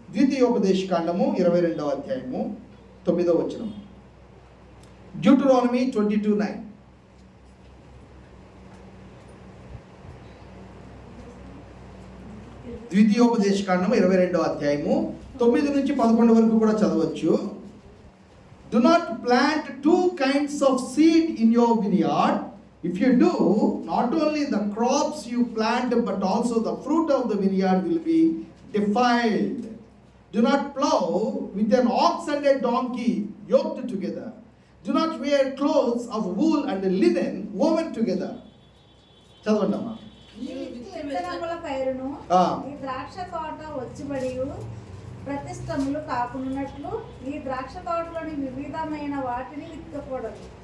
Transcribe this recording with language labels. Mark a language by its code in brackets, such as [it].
[te] ద్వితీయోపదేశకాండము 22వ అధ్యాయము 9వ వచనం. డ్యూటరానమీ 22:9. ద్వితీయోపదేశకాండము 22వ అధ్యాయము 9 నుంచి 11 వరకు కూడా చదవచ్చు. [en] Do not plant 2 kinds of seed in your vineyard. If you do, not only the crops you plant, but also the fruit of the vineyard will be defiled. Do not plow with an ox and a donkey yoked together. Do not wear clothes of wool and linen woven together. [te] చదవండమ్మా. ఈ విత్తనముల పైరును ఈ ద్రాక్ష తోట వచ్చుబడియు ప్రతిష్టములు కాకున్నట్లు ఈ ద్రాక్ష తోటలోని వివిధమైన వాటిని విత్తకూడదు.